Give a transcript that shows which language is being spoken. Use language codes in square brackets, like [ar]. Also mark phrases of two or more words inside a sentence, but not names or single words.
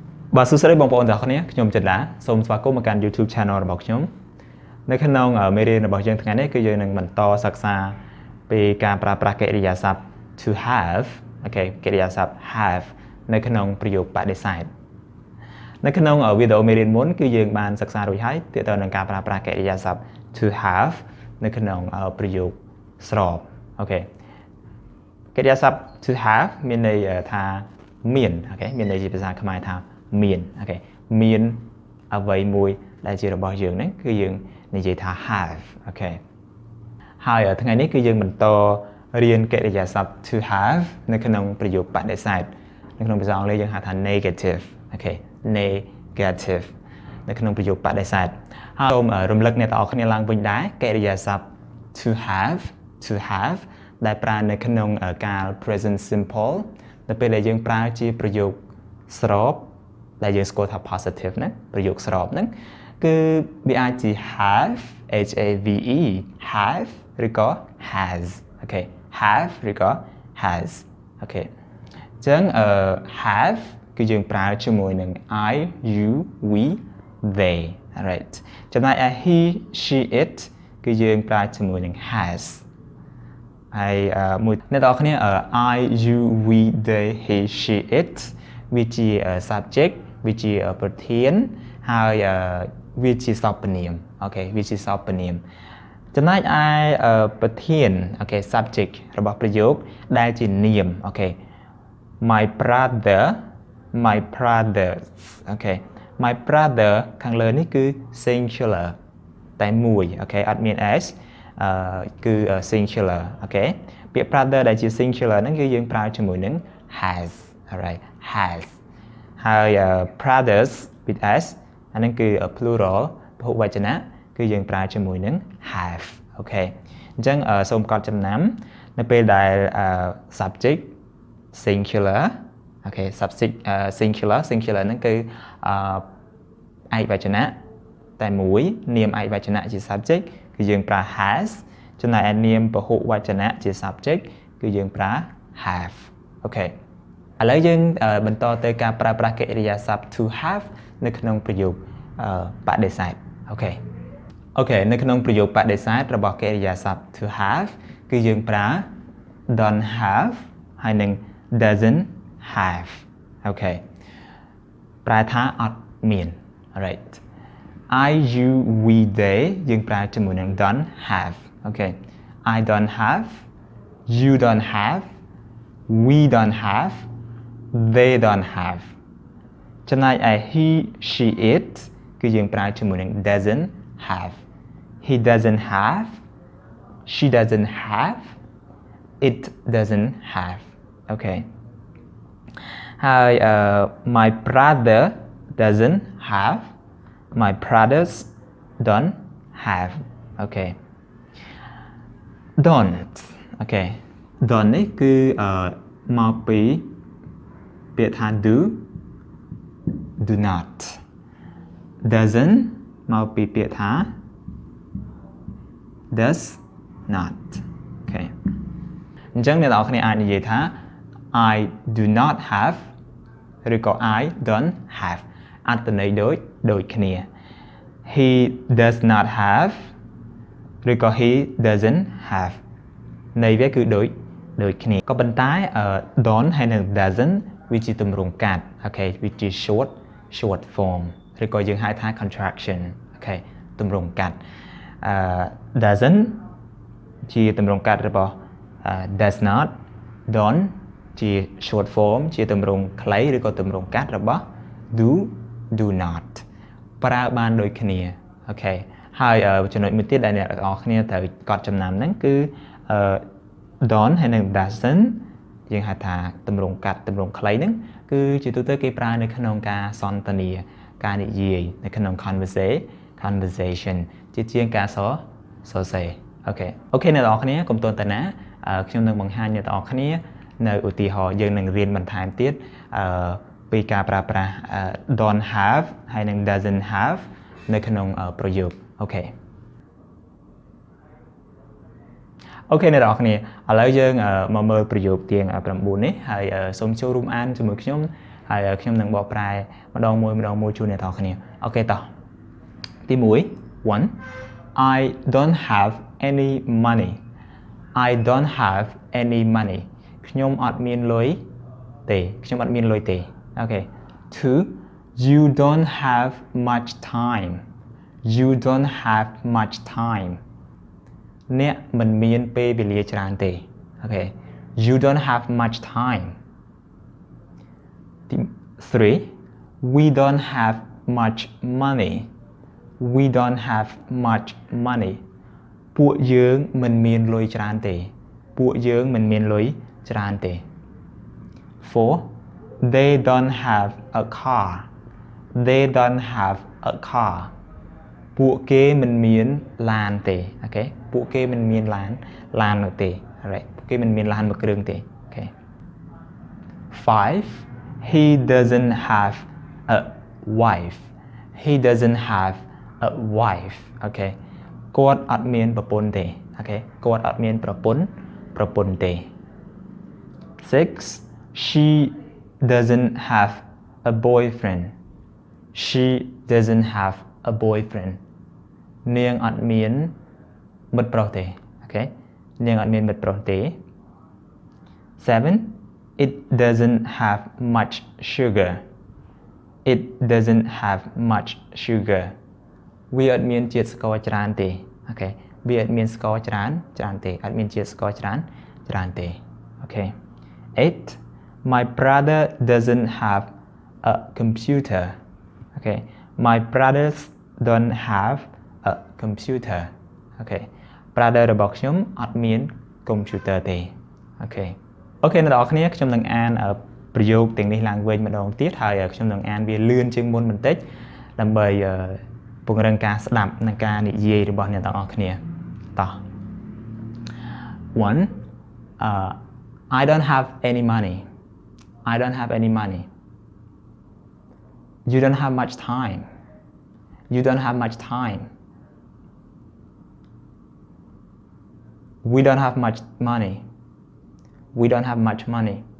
[km] បាទសួស្តីបងប្អូនទាំងអស់គ្នាខ្ញុំចិនដាសូមស្វាគមន៍មកកាន់ YouTube Channel របស់ខ្ញុំនៅក្នុងមេរៀនរបស់យើងថ្ងៃនេះគឺយើងនឹងបន្តសិក្សាពីការប្រើប្រាស់កិរិយាសព្ទ [en] to have [km] អូខេកិរិយាសព្ទ have នៅក្នុងប្រយោគ បដិសេធនៅក្នុងវីដេអូមេរៀនមុនគឺយើងបានសិក្សារួចហើយទាក់ទងនឹងការប្រើប្រាស់កិរិយាសព្ទ [en] to have [km] នៅក្នុងប្រយោគស្របអូខេកិរិយាសព្ទ [en] to have [km] មានន័យថាមានអូខេមានន័យជាភាសាខ្មែរថាមានអូខេមានអ្វីមួយដែលជារបស់យើងហ្នឹងគឺយើងនិ យាយថា have អូខេហើយថ្ងៃនេះគឺយើងបន្តរៀនកិរិយាសព្ទ [en] to have [km] នៅក្នុងប្រយោគ បដិសេធនៅក្នុងភាសាអង់គ្លេសយើងហៅថា negative អូខេ negative នៅក្នុងប្រយោគបដិសេធហើយសូមរំលឹកអ្នកទាំងអស់គ្នាឡើងវិញដែរកិរិយាសព្ទ [en] to have [km] ដែលប្រើនៅក្នុងកាល [en] present simple [km] នៅពេលដែលយើងប្រើជាប្រយោគស្របដែលយើងស្គាល់ថា positive ណាប្រយោគស្របហ្នឹងគឺវាអាចជា have have ឬក៏ has អូខេ have ឬក៏ has អូខេអញ្ចឹងhave គឺយើងប្រើជាមួយនឹង [en] I you we they alright [km] ចំណែកឯ [en] he she it [km] គឺយើងប្រើជាមួយនឹង has ហើយមួយអ្នកទាំងអស់គ្នា [en] I you we they he she it [km] វាជា subject វាជាប្រធានហើយវាជាសព្វនាមអូខេវាជាសព្វនាមចំណែកឯប្រធានអូខេ subject របស់ប្រយោគដែលជានាមអូខេ my brothers អូខេ [en] my brother [km] ខាងលើនេះគឺ singular តែមួយអូខេអត់មាន s គឺ singular អូខេពាក្យ brother ដែលជា singular ហ្នឹងគឺយើងប្រើជាមួយនឹង [en] has alright has [km] ហើយ [en] brothers with s [km] អាហ្នឹងគឺ plural ពហុវចនៈគឺយើងប្រើជាមួយនឹង have អូខេអញ្ចឹងសូ មកត់ចំណាំនៅពេលដែល [en] subject singular [km] អូខេ [en] subject singular [km] ហ្នឹងគឺឯកវចនៈតែមួយនាមឯកវចនៈជា subject គឺយើងប្រើ has ចំណែកឯនាមពហុវចនៈជា subject គឺយើង ប្រើ have អូខេឥឡូវយើងបន្តទៅការប្រើប្រាស់កិរិយាសព្ទ [en] to have [km] នៅក្នុងប្រយោគបដិសេធអូខេនៅក្នុងប្រយោគបដិ សេធរបស់កិរិយាសព្ទ [en] to have [km] គឺយើងប្រើ [en] don't have [km] ហើយនឹង [en] doesn't have [km] អូខេប្រែថាអត់ មាន [en] alright I you we they [km] យើងប្រើជាមួយនឹង [en] don't have [km] អូខេ [en] I don't have you don't have we don't have they don't have [km] ចំណែកឯ [en] he she [km] it គឺយើងប្រើជាមួយនឹង [en] doesn't have he doesn't have she doesn't have it doesn't have [km] អូខេហើយ [en] my brother doesn't have my brothers don't have [km] អូខេ don't អូខេ don't នេះគឺមកពីពាក្យថា [en] do not doesn't [km] មកពីពាក្យថា [en] does not [km] អូខេអញ្ចឹងអ្នកនរគ្នាអាចនិយាយថា [en] I do not have [km] ឬក៏ [en] I don't have [km] អត្ថន័យដូចគ្នា [en] he does not have [km] ឬក៏ [en] he doesn't have [km] ន័យវាគឺដូចគ្នាក៏ប៉ុន្តែ don't ហើយនិង doesn't វាជាទម្រង់កាត់អូខេវាជា [en] short form [km] ឬក៏យើងហៅថា contraction អូខេទម្រង់កាត់doesn't ជាទម្រង់កាត់របស់ [en] does not [km] don't ជា short form ជាទម្រង់ខ្លីឬក៏ទម្រង់កាត់របស់ [en] do not [km] ប្រើបានដូចគ្នាអូខេហើយចំណុចមួយទៀតដែលអ្នកទាំងអស់គ្នា ត្រូវកត់ចំណាំហ្នឹងគឺ don't ហើយនិង doesn't យើងហៅថាទម្រង់កាត់ទម្រង់ខ្លីហ្នឹងគឺជាទូទៅគេប្រើនៅក្នុងការសន្ទនាការនិយាយនៅក្នុង conversation ជាជាងការសរសេរអូខេអ្នកទាំងអស់គ្នាកុំទន់តាណាខ្ញុំនឹងបង្ហាញអ្នកទាំងអស់គ្នានៅឧទាហរណ៍យើងនឹងរៀនបន្ថែមទៀតពីការប្រើប្រាស់ [en] don't have [km] ហើយនិង [en] doesn't have [km] នៅក្នុងប្រយោគអូខេ អ្នកនរគ្នាឥឡូវយើងមកមើលប្រយោគទាំង9នេះហើយសូមចូលរួមអានជាមួយខ្ញុំហើយខ្ញុំនឹងបកប្រែម្ដងមួយជូនអ្នកទាំងអស់គ្នាអូខេតោះ ទី1 1 [en] I don't have any money I don't have any money [km] ខ្ញុំអត់មានលុយទេខ្ញុំអត់មានលុយទេអូខេ 2 [en] You don't have much time You don't have much time [km] អ្នកមិនមានពេលវេលាច្រើនទេអូខេ [en] You don't have much time [km] 3 [en] We don't have much money We don't have much money [km] ពួកយើងមិនមានលុយច្រើនទេពួកយើងមិនមានលុយច្រើនទេ 4 [en] They don't have a car They don't have a car [km] ពួកគេមិនមានឡានទេអូខេពួកគេមិនមានឡាននោះទេ alright ពួកគេមិនមានឡានមួយគ្រឿងទេអូខេ 5 [en] He doesn't have a wife He doesn't have a wife [km] អូខេគាត់អត់មានប្រពន្ធទេអូខេគាត់អត់មានប្រពន្ធទេ 6 [en] She doesn't have a boyfriend She doesn't have a boyfriend [km] នាងអត់មានមិត្តប្រុសទេអូខេនាងអត់មានមិត្តប្រុសទេ 7 [en] It doesn't have much sugar It doesn't have much sugar [km] វាអត់មានជាតិស្ករច្រើនទេអូខេវាអត់មានស្ករច្រើនទេ អត់មានជាតិស្ករច្រើនទេអូខេ 8 [en] My brother doesn't have a computer Okay My brothers don't have a computer Okay brother [km] របស់ខ្ញុំអត់មាន computer ទេអូខេអ្នកនរគ្នាខ្ញុំនឹងអានប្រយោគទាំងនេះឡើងវិញម្ដងទៀតហើយខ្ញុំនឹងអានវាលឿនជាងមុនបន្តិចដើម្បីពង្រឹងការស្ដាប់និងការនិយាយរបស់អ្នកទាំងអស់គ្នាតោះ 1 [en] I don't have any money I don't have any money You don't have much time You don't have much time We don't have much money We don't have much money